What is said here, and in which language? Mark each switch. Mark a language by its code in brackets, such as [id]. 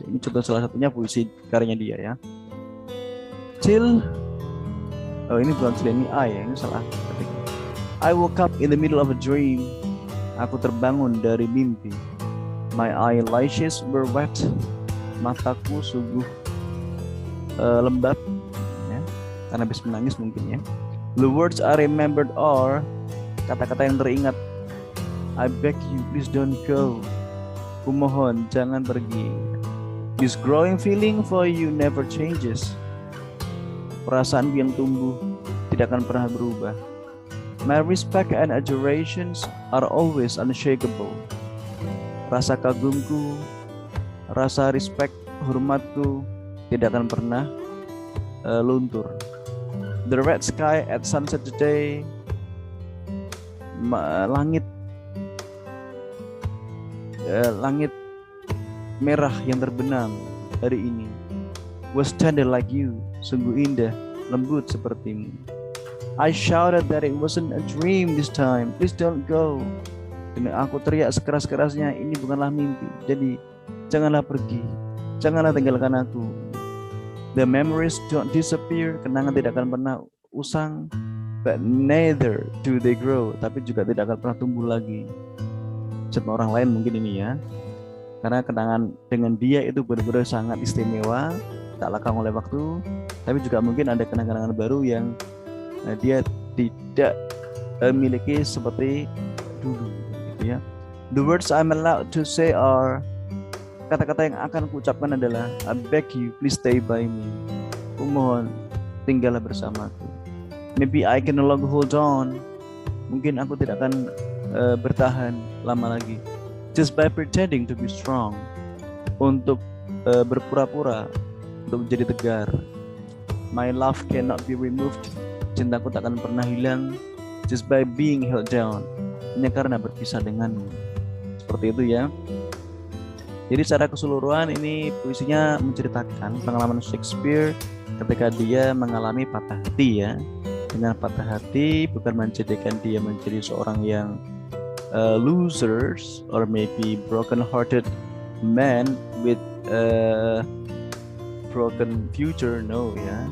[id] Ini contoh salah satunya puisi karyanya dia ya. Ini bukan till, ini I ya, ini salah. [en] I woke up in the middle of a dream. [id] Aku terbangun dari mimpi. [en] My eyelashes were wet. [id] Mataku sungguh lembab ya, karena habis menangis mungkin ya. [en] The words I remembered are, [id] kata-kata yang teringat, [en] I beg you please don't go. [id] Kumohon jangan pergi. [en] This growing feeling for you never changes. [id] Perasaan yang tumbuh tidak akan pernah berubah. [en] My respect and adorations are always unshakable. [id] Rasa kagumku, rasa respect, hormatku tidak akan pernah luntur. [en] The red sky at sunset today, [id] langit merah yang terbenam hari ini. [en] Was tender like you, [id] sungguh indah, lembut sepertimu. [en] I shouted that it wasn't a dream this time. Please don't go. [id] Dan aku teriak sekeras-kerasnya, ini bukanlah mimpi. Jadi janganlah pergi, janganlah tinggalkan aku. [en] The memories don't disappear. [id] Kenangan tidak akan pernah usang. [en] But neither do they grow. [id] Tapi juga tidak akan pernah tumbuh lagi. Sama orang lain mungkin ini ya. Karena kenangan dengan dia itu benar-benar sangat istimewa, tak lekang oleh waktu. Tapi juga mungkin ada kenangan-kenangan baru yang dia tidak miliki seperti dulu, gitu ya. [en] The words I'm allowed to say are, [id] kata-kata yang akan kuucapkan adalah, [en] I beg you, please stay by me. [id] Aku mohon, tinggallah bersamaku. [en] Maybe I can no longer hold on. [id] Mungkin aku tidak akan bertahan lama lagi. [en] Just by pretending to be strong. [id] Untuk berpura-pura, untuk menjadi tegar. [en] My love cannot be removed. [id] Cintaku tak akan pernah hilang. [en] Just by being held down. [id] Hanya karena berpisah denganmu. Seperti itu ya. Jadi secara keseluruhan ini puisinya menceritakan pengalaman Shakespeare ketika dia mengalami patah hati ya. Dengan patah hati bukan menjadikan dia menjadi seorang yang [en] losers or maybe broken-hearted man with broken future, [id] no ya.